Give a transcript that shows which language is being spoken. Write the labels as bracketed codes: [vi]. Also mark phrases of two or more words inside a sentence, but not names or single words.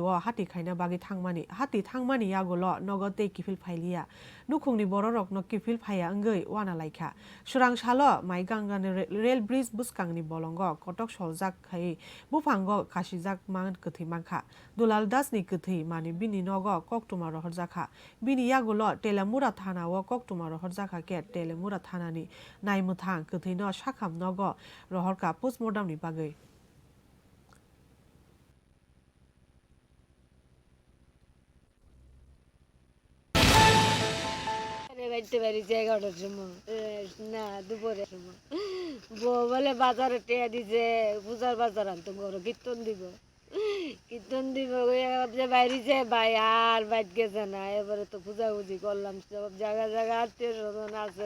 [trp] हाति खाइना बागै हाति थांमानि यागुल नगदे किफिल फाइलिया नुखुंनि बर रकन किफिल फाया अंगै वाना लाइखा सुरांशालो माइ गांगानि [en] rail bridge [trp] बुसकांनि बलंग कटक सलजाक खाइ बुफांग कासिजाक मान कथै मांखा दुलाल दासनि कथै मानि बिनि नग कक्टुमा रहरजाखा बिनि यागुल टेलामुरा थानाव कक्टुमा रहरजाखा के टेलामुरा थानानि नायमुथां कथै न साखाम नग रहरका पोस्टमर्टमनि बागै [bn] বাড়িতে বাড়িতে 11টার সময় না দুপুরের সময় বউ বলে বাজারে টেয়া দিছে পূজার বাজার আনতো ঘরে কীর্তন দিব যে বাইরেছে ভাই আর বাইর গেছে না, এবারে তো পূজাপুজি করলাম সব জায়গা আত্মীয় স্বজন আছে।